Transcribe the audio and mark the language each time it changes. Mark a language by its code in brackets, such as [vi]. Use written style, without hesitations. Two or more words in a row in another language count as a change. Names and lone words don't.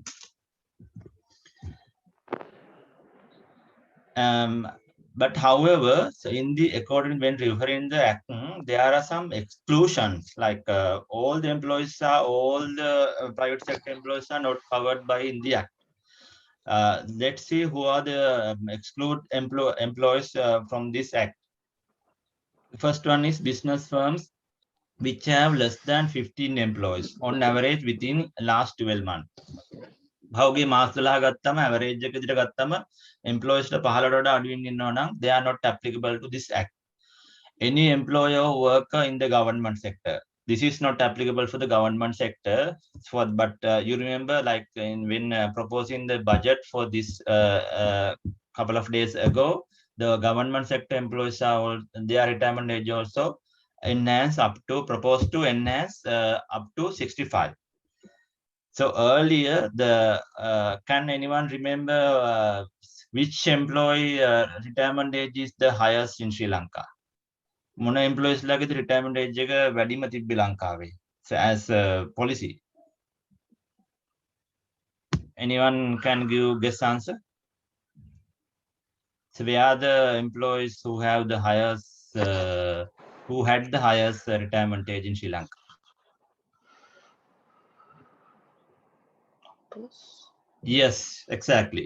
[en] But however, so in the according when referring the act, there are some exclusions, like all the private sector employees are not covered by in the act. Let's see who are the exclude employees from this act. The first one is business firms which have less than 15 employees on average within last 12 months. [si] භවගේ මාස 12 ගත්තම average එක විදිහට ගත්තම employees ට 15ට වඩා අඩුවෙන් ඉන්නවා නම් [en] they are not applicable to this act. Any employer or worker in the government sector, this is not applicable for the government sector. But you remember, like when proposing the budget for this couple of days ago, the government sector employees are their retirement age also proposed to enhance up to 65. So earlier, can anyone remember which employee retirement age is the highest in Sri Lanka? [si] මොන employees ලාගේ [en] retirement age [si] එක වැඩිම තිබ්බේ ලංකාවේ [en] as a policy? Anyone can give guess answer? So we are the employees who have the highest, who had the highest retirement age in Sri Lanka. Yes, exactly.